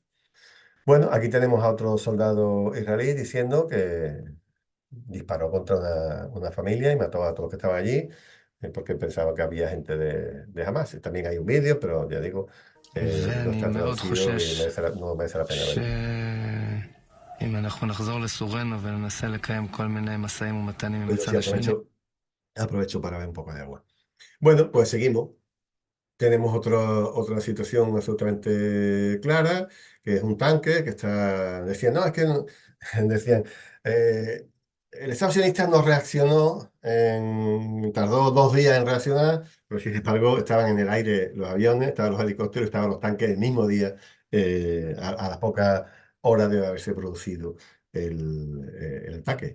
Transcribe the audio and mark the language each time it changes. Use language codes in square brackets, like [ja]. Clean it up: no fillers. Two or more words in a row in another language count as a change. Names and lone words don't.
[es] Bueno, aquí tenemos a otro soldado israelí diciendo que disparó contra una familia y mató a todos los que estaban allí, porque pensaba que había gente de Hamas. También hay un vídeo, pero ya digo, no [he] ואני [es] está [he] מאוד [es] traducido y [he] חושש [es] no merece la pena verlo. [he] שאם אנחנו נחזור לסורנו וננסה לקיים כל מיני משאים ומתנים עם [es] Pues yo sí [he] הצד השני, [es] aprovecho para ver un poco de agua. Bueno, pues seguimos. Tenemos otra situación absolutamente clara, que es un tanque que está, decían, no, es que decían, eh, el Estado sionista no reaccionó, tardó 2 días en reaccionar, pero sin embargo estaban en el aire los aviones, estaban los helicópteros, estaban los tanques el mismo día, a las pocas horas de haberse producido el ataque.